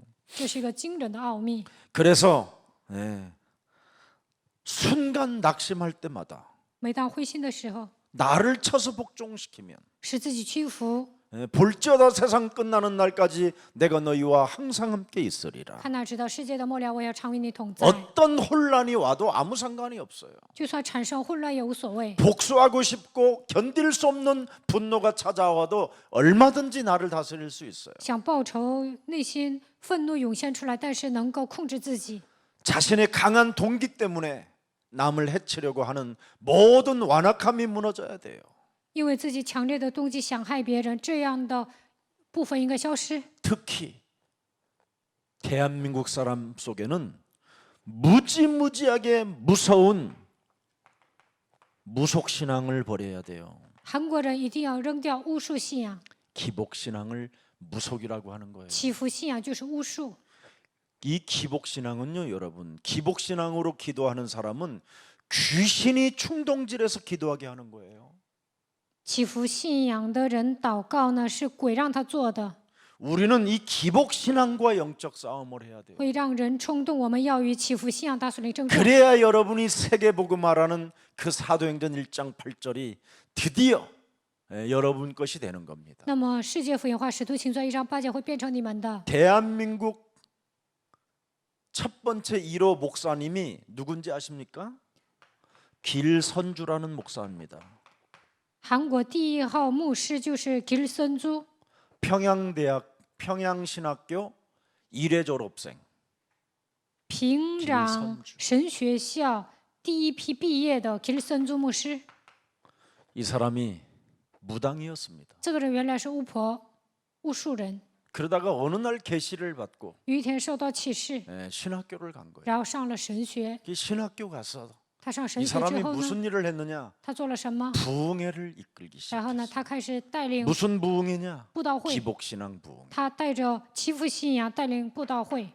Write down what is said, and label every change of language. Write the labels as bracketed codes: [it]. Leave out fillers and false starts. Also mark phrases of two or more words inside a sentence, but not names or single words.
[zh] 这是一个惊人的奥秘。 [ko] 그래서 순간 낙심할 때마다 [zh] 每当灰心的时候， [ko] 나를 쳐서 복종시키면 [zh] 使自己屈服， [ko] 볼지어다 세상 끝나는 날까지 내가 너희와 항상 함께 있으리라. [zh] 看哪知道世界的末了，我要常与你同在。 [ko] 어떤 혼란이 와도 아무 상관이 없어요. [zh] 就算产生混乱也无所谓。 [ko] 복수하고 싶고 견딜 수 없는 분노가 찾아와도 얼마든지 나를 다스릴 수 있어요. [zh] 想报仇，内心愤怒涌现出来，但是能够控制自己。 [ko] 자신의 강한 동기 때문에 남을 해치려고 하는 모든 완악함이 무너져야 돼요. [zh] 因为自己强烈的动机想害别人，这样的部分应该消失。 [ko] 특히 대한민국 사람 속에는 무지무지하게 무서운 무속신앙을 버려야 돼요. [zh] 韩国人一定要扔掉巫术信仰， [ko] 기복신앙을 무속이라고 하는 거예요. [zh] 祈福信仰就是巫术。 [ko] 이 기복신앙은요, 여러분, 기복신앙으로 기도하는 사람은 귀신이 충동질해서 기도하게 하는 거예요. [zh] 祈福信仰的人祷告呢，是鬼让他做的， [ko] 우리는 이 기복신앙과 영적 싸움을 해야 돼요. [zh] 会让人冲动。我们要与祈福信仰大属灵争战， [ko] 그래야 여러분이 세계복음화라는 그 사도행전 1장 8절이 드디어 여러분 것이 되는 겁니다. [zh] 那么世界福音化使徒行传1章8节会变成你们的。 [ko] 대한민국 첫 번째 1호 목사님이 누군지 아십니까? 길선주라는 목사입니다. [zh] 韩国第一号牧师就是吉尔森珠， [ko] 평양대학 평양신학교 1회 졸업생. [zh] 平壤神学校第一批毕业的吉尔森珠牧师。 [ko] 이 사람이 무당이었습니다. [zh] 这个人原来是巫婆、巫术人， [ko] 그러다가 어느 날 계시를 받고 [zh] 有一天受到启示， [ko] 신학교를 간 거예요. [zh] 然后上了神学。 [ko] 이 신학교 가서 [zh] 他上神 [ko] 이 [zh] 学之 [ko] 사람이 [zh] 后呢， [ko] 무슨 일을 했느냐? [zh] 他做了什么？ [ko] 부흥회를 이끌기 [zh] 然后呢， [ko] 시작했어요. [zh] 他开始带领 [ko] 무슨 부흥회냐? [zh] 布道会， [ko] 기복신앙 부흥. [zh] 他带着祈福信仰带领布道会，